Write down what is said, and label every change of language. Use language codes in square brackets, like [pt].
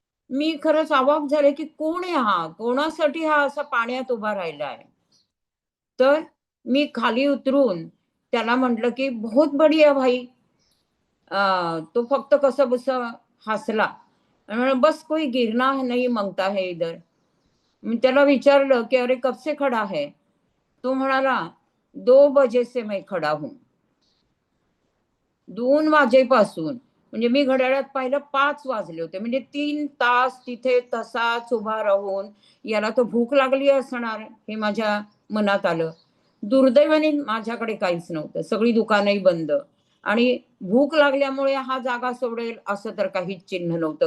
[mr] मी खरंच अवाक झाले की कोण आहे हा, कोणासाठी हा असा पाण्यात उभा राहिला आहे. तर मी खाली उतरून त्याला म्हटलं की [hi] बहुत बढिया भाई. [mr] तो फक्त कसं बसं हसला आणि बस [hi] कोई गिरना नहीं मांगता है इधर. [mr] मी त्याला विचारलं की [hi] अरे कब से खड़ा है? [mr] तो म्हणाला [hi] 2 बजे से मैं खड़ा हूं. [mr] 2 वाजेपासून. म्हणजे मी घड्याळात पाहिलं 5 वाजले होते. म्हणजे 3 तास तिथे तसाच उभा राहून याला तर भूक लागली असणार हे माझ्या मनात आलं. दुर्दैवाने माझ्याकडे काहीच नव्हतं. सगळी दुकानंही बंद आणि भूक लागल्यामुळे हा जागा सोडेल असं तर काहीच चिन्ह नव्हतं.